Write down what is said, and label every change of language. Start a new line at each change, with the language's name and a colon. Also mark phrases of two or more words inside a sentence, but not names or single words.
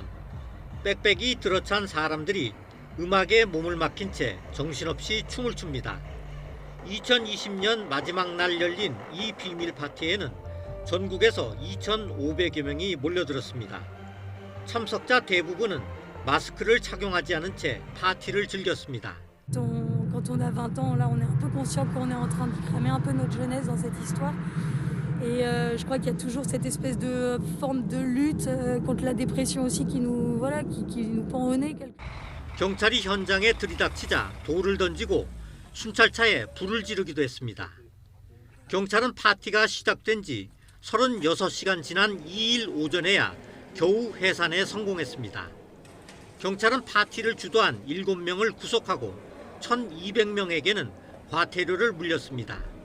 Korean: 빽빽이 들어찬 사람들이 음악에 몸을 맡긴 채 정신없이 춤을 춥니다. 2020년 마지막 날 열린 이 비밀 파티에는 전국에서 2,500여 명이 몰려들었습니다. 참석자 대부분은 마스크를 착용하지 않은 채 파티를 즐겼습니다.
French: Quand on a 20 ans, là, on est un peu conscient qu'on est en train de cramer un peu notre jeunesse dans cette histoire. Et je crois qu'il y a toujours cette espèce de forme de lutte contre la dépression aussi qui nous pend au nez.
Korean: 경찰이 현장에 들이닥치자 돌을 던지고 순찰차에 불을 지르기도 했습니다. 경찰은 파티가 시작된 지 36시간 지난 2일 오전에야 겨우 해산에 성공했습니다. 경찰은 파티를 주도한 7명을 구속하고 1,200명에게는 과태료를 물렸습니다.